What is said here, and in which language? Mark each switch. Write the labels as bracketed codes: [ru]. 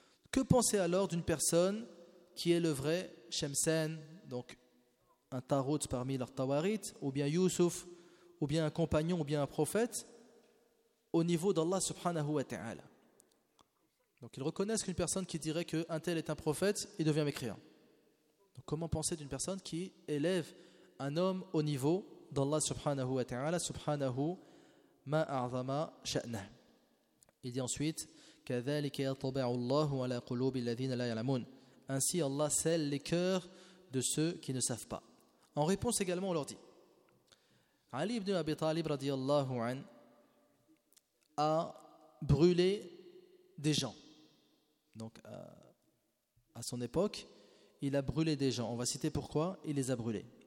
[fr] Que penser alors d'une personne qui éleverait Shamsan, donc un tarot parmi leurs tawarit, ou bien Yusuf, ou bien un compagnon, ou bien un prophète, au niveau d'Allah subhanahu wa ta'ala? Donc ils reconnaissent qu'une personne qui dirait qu'un tel est un prophète, il devient mécréant. Donc comment penser d'une personne qui élève un homme au niveau d'Allah subhanahu wa ta'ala, [ar] subhanahu ma a'zama sha'na. [fr] Il dit ensuite, [ar] كَذَلِكَ يَطَبَعُ اللَّهُ عَلَى قُلُوبِ الَّذِينَ لَا يَعْلَمُونَ. [fr] Ainsi Allah scelle les cœurs de ceux qui ne savent pas. En réponse également, on leur dit, Ali ibn Abi Talib radiallahu an a brûlé des gens. Donc à son époque, il a brûlé des gens. On va citer pourquoi il les a brûlés.